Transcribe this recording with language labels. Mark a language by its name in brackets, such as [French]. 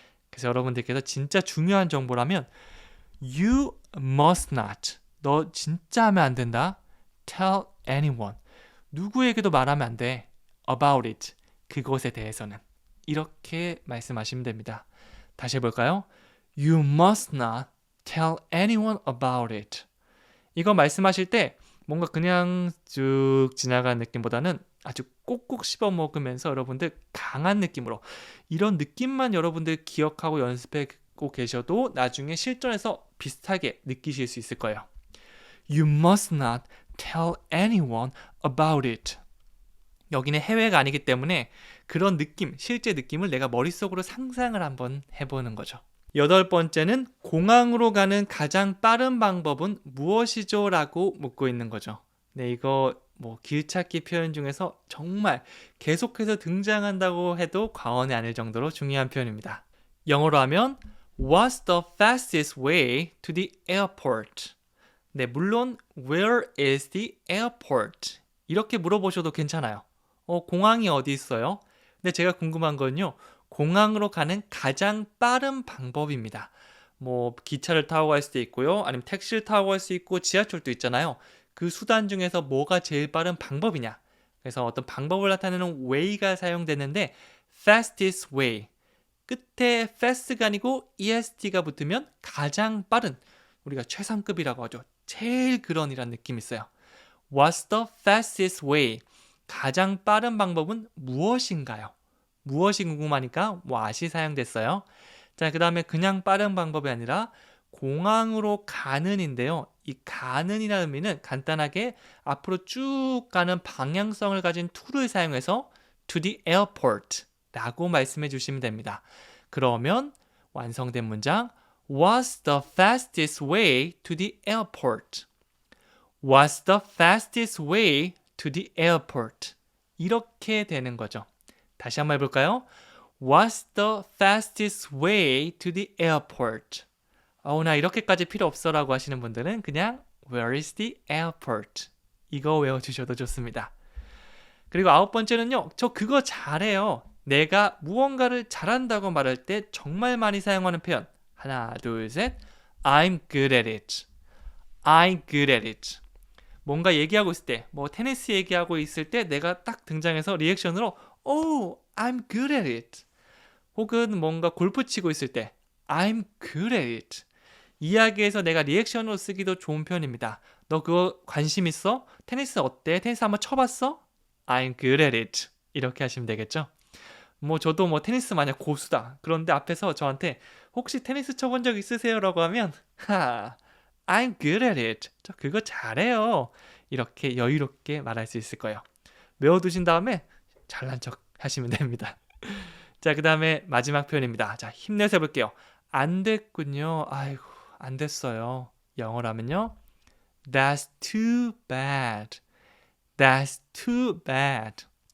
[Korean] 그래서 여러분들께서 진짜 중요한 정보라면 [English] You must not. [Korean] 너 진짜 하면 안 된다. [English] Tell anyone. [Korean] 누구에게도 말하면 안 돼. [English] About it. [Korean] 그것에 대해서는. 이렇게 말씀하시면 됩니다. 다시 해볼까요? [English] You must not tell anyone about it. [Korean] 이거 말씀하실 때 뭔가 그냥 쭉 지나가는 느낌보다는 아주 꼭꼭 씹어 먹으면서 여러분들 강한 느낌으로 이런 느낌만 여러분들 기억하고 연습하고 계셔도 나중에 실전에서 비슷하게 느끼실 수 있을 거예요. [English] You must not tell anyone about it. [Korean] 여기는 해외가 아니기 때문에 그런 느낌, 실제 느낌을 내가 머릿속으로 상상을 한번 해보는 거죠. 8번째는 공항으로 가는 가장 빠른 방법은 무엇이죠? 라고 묻고 있는 거죠. 네, 이거 뭐 길찾기 표현 중에서 정말 계속해서 등장한다고 해도 과언이 아닐 정도로 중요한 표현입니다. 영어로 하면 [English] What's the fastest way to the airport? [Korean] 네, 물론 [English] Where is the airport? [Korean] 이렇게 물어보셔도 괜찮아요. 공항이 어디 있어요? 근데 제가 궁금한 건요. 공항으로 가는 가장 빠른 방법입니다. 뭐 기차를 타고 갈 수도 있고요. 아니면 택시를 타고 갈 수 있고 지하철도 있잖아요. 그 수단 중에서 뭐가 제일 빠른 방법이냐? 그래서 어떤 방법을 나타내는 way가 사용되는데 [English] fastest way. [Korean] 끝에 fast가 아니고 est가 붙으면 가장 빠른, 우리가 최상급이라고 하죠. 제일 그런이란 느낌이 있어요. [English] What's the fastest way? [Korean] 가장 빠른 방법은 무엇인가요? 무엇이 궁금하니까 what이 사용됐어요. 자, 그 다음에 그냥 빠른 방법이 아니라 공항으로 가는인데요. 이 가는이라는 의미는 간단하게 앞으로 쭉 가는 방향성을 가진 to를 사용해서 [English] to the airport [Korean] 라고 말씀해 주시면 됩니다. 그러면 완성된 문장 [English] What's the fastest way to the airport? What's the fastest way to the airport? [Korean] 이렇게 되는 거죠. 다시 한번 해볼까요? [English] What's the fastest way to the airport? [Korean] 나 이렇게까지 필요 없어 라고 하시는 분들은 그냥 [English] Where is the airport? [Korean] 이거 외워주셔도 좋습니다. 그리고 9번째는요. 저 그거 잘해요. 내가 무언가를 잘한다고 말할 때 정말 많이 사용하는 표현. 하나, 둘, 셋. [English] I'm good at it. I'm good at it. [Korean] 뭔가 얘기하고 있을 때, 뭐 테니스 얘기하고 있을 때 내가 딱 등장해서 리액션으로 [English] Oh, I'm good at it. [Korean] 혹은 뭔가 골프 치고 있을 때 [English] I'm good at it. [Korean] 이야기에서 내가 리액션으로 쓰기도 좋은 표현입니다. 너 그거 관심 있어? 테니스 어때? 테니스 한번 쳐봤어? [English] I'm good at it. [Korean] 이렇게 하시면 되겠죠? 뭐 저도 뭐 테니스 만약 고수다. 그런데 앞에서 저한테 혹시 테니스 쳐본 적 있으세요? 라고 하면 [English] I'm good at it. [Korean] 저 그거 잘해요. 이렇게 여유롭게 말할 수 있을 거예요. 외워두신 다음에 잘난 척 하시면 됩니다. 자, 그 다음에 마지막 표현입니다. 자, 힘내서 해볼게요. 안 됐군요. 아이고, 안 됐어요. 영어라면요. [English] That's too bad. That's too bad.